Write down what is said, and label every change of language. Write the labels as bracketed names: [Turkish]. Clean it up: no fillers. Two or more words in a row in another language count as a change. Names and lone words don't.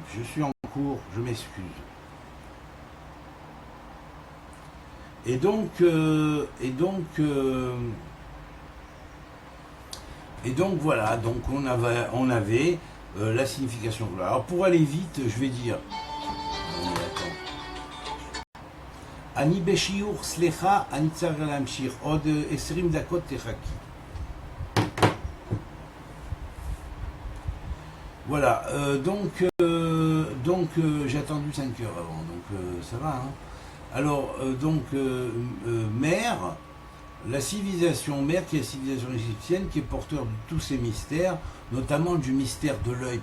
[French] Je suis en cours, je m'excuse. Et donc voilà, donc on avait la signification. Alors pour aller vite, je vais dire. [Hebrew] אני בשיעור, סליחה, אני צריך להמשיך, עוד 20 דקות תחכי. [French] Voilà, donc j'ai attendu 5 heures avant, donc ça va. Hein. Alors, Mère, la civilisation Mère, qui est la civilisation égyptienne, qui est porteur de tous ces mystères, notamment du mystère de l'œil.